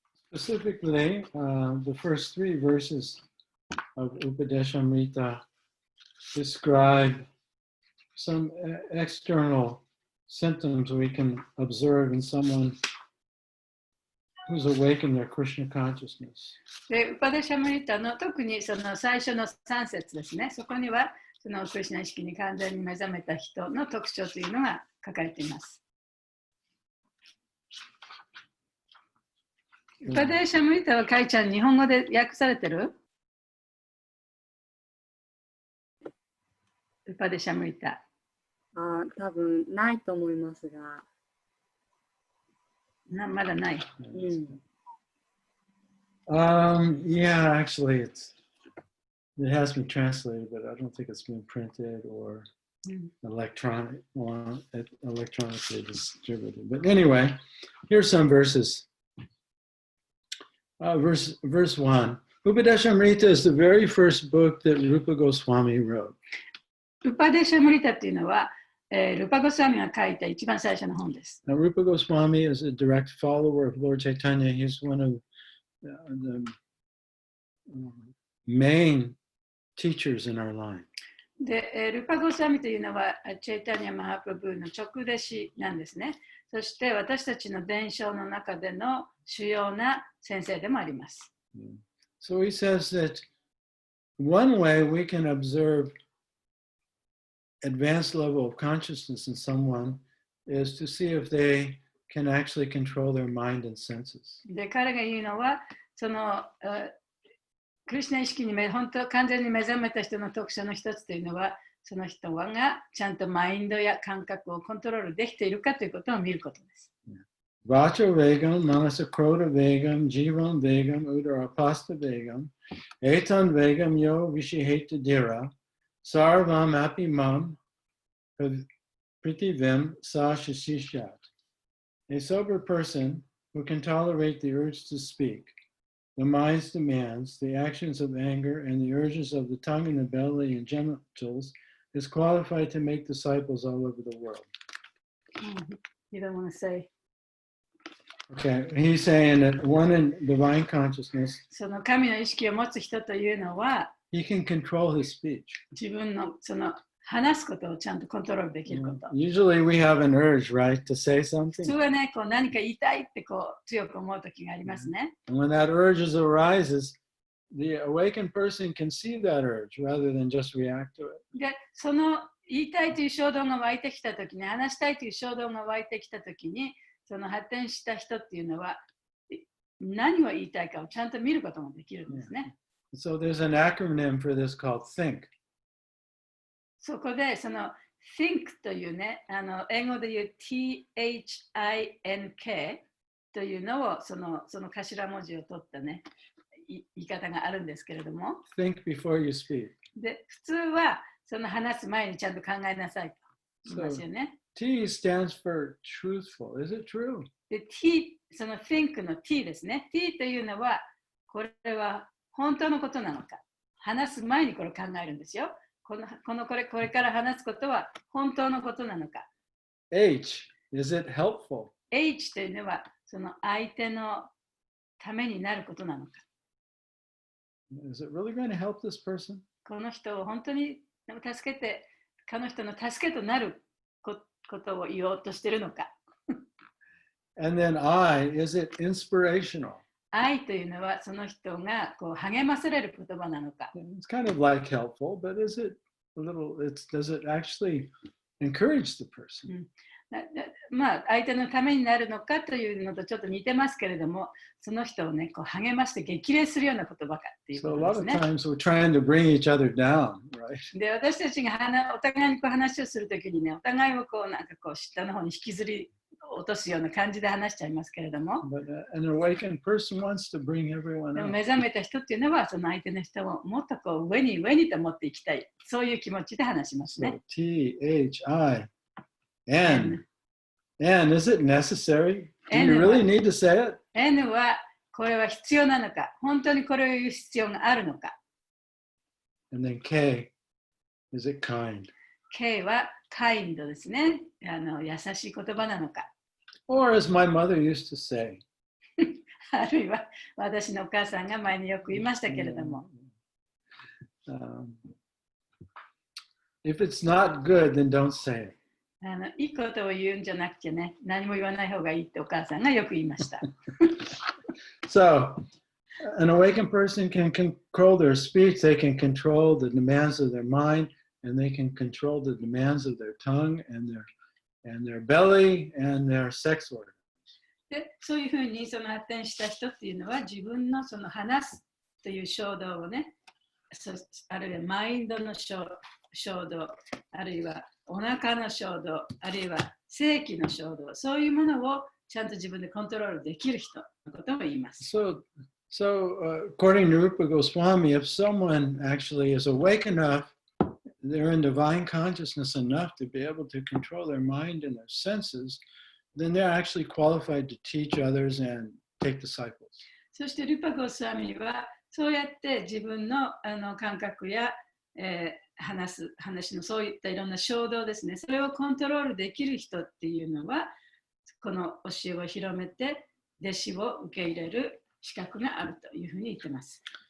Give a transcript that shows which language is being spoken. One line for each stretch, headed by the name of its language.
English: Specifically, the first 3 verses of Upadeshamrita describe some external symptoms we can observe in someone who's awakened their Krishna consciousness.
Japanese: で、ウパデシャムリタの特にその最初の3節ですね。そこにはそのクリシュナ意識に完全に目覚めた人の特徴というのが書かれています。ウパデシャムリタはカイちゃん、日本語で訳されてる？ウパデシャムリタ。多分ないと思いますが。まだない。
English: Yeah, actually, it has been translated, but I don't think it's been printed or electronically distributed. But anyway, here's some verses. Verse 1. Upadeshamrita is the very first book that Rupa Goswami wrote.
Japanese: ウパデシャムリタっていうのは、ルパゴスワミが書いた一番最初の本です。
English: Now, Rupa Goswami is a direct follower of Lord Chaitanya. He's one of the main teachers in our line.
Japanese: で、ルパゴスワミというのはチェイタニア・マハプラブーの直弟子なんですね。そして私たちの伝承の中での主要な先生でもあります。
English: So he says that one way we can observe advanced level of consciousness in someone is to see if they can actually control their mind and senses.
Japanese: で、彼が言うのは、そのクリシュナ意識に本当完全に目覚めた人の特徴の一つというのは、その人がちゃんとマインドや感覚をコントロールできているかということを見ることです。
Sanskrit: Vacho vegam, manasakroda vegam, jivam vegam, udarapasta vegam, etan vegam yo vishiheta dira, sarvam apimam pritivim sa shishishat.
English: A sober person who can tolerate the urge to speak, the mind's demands, the actions of anger, and the urges of the tongue and the belly and genitals is qualified to make disciples all over the world. You don't want to say. Okay, he's saying that one in divine consciousness,
Japanese: その神の意識を持つ人というのは、
English: he can control his speech.
Japanese: 自分のその話すことをちゃんとコントロールできること。
English: Usually we have an urge, right, to say
Japanese: 普通
English: something.
Japanese: はね、こう何か言いたいってこう強く思う時がありますね。
English: And when that urge arises, the awakened person can see that urge rather than just react to it.
Japanese: で、その言いたいという衝動が湧いてきた時に、話したいという衝動が湧いてきた時に、その発展した人っていうのは何を言いたいかをちゃんと見ることもできるんですね。
English: So there's an acronym for this called THINK.
Japanese: そこでその think というね、英語で言う THINK というのをその頭文字を取ったね、言い方があるんですけれども。
English: Think before you speak.
Japanese: で、普通はその話す前にちゃんと考えなさいと言いますよね。
English: T stands for truthful. Is it true?
Japanese: で、T、その think の T ですね。T というのは、これは本当のことなのか。話す前にこれを考えるんですよ。これから話すことは本当のことなのか。
English: H, is it helpful?
Japanese: H というのは、その相手のためになることなのか。
English: Is it really going to help this person?
Japanese: この人を本当に助けて、この人の助けとなることを言おうとしているのか。
English: And then I, is it inspirational?
Japanese: 愛というのはその人がこう励まされる言葉なのか。
English: It's kind of like helpful, but is it a little, does it actually encourage the person?
Japanese: まあ相手のためになるのかというのとちょっと似てますけれども、その人をね、こう励まして激励するような言葉かっていうこ
English: So a
Japanese: と
English: lot
Japanese: です
English: of
Japanese: ね。
English: times we're trying to bring each other down, right?
Japanese: で、私たちがお互いにこう話をするときにね、お互いをこうなんかこう下の方に引きずり落とすような感じで話しちゃいますけれども、
English: But an awakened person wants to bring everyone
Japanese: でも
English: up.
Japanese: 目覚めた人っていうのはその相手の人をもっとこう上にと持っていきたい、そういう気持ちで話しますね。
English: So T, H, I. N. Is it necessary? Do you N really need to say it?
Japanese: N はこれは必要なのか、本当にこれを言う必要があるのか。
English: And then K. Is it kind?
Japanese: K は kind ですね。優しい言葉なのか。
English: Or as my mother used to say.
Japanese: あるいは私のお母さんが前によく言いましたけれども。
English: If it's not good, then don't say it.
Japanese: いいことを言うんじゃなくてね、何も言わない方がいいってお母さんがよく言いました。
English: So, an awakened person can control their speech, they can control the demands of their mind, and they can control the demands of their tongue and their belly and their sex organ.
Japanese: で、そういうふうにその発展した人っていうのは自分のその話すという衝動をね、あるいはマインドの衝動、あるいはお腹の衝動、あるいは性器の衝動、そういうものをちゃんと自分でコントロールできる人のことを言います。
English: So, according to Rupa Goswami, if someone actually is awake enough, they're in divine consciousness enough to be able to control their mind and their senses, then they're actually qualified to teach others and take disciples.
Japanese: そしてルパゴスワミはそうやって自分の感覚や、話のそういったいろんな衝動ですね、それをコントロールできる人っていうのはこの教えを広めて弟子を受け入れる資格があるというふうに言ってます。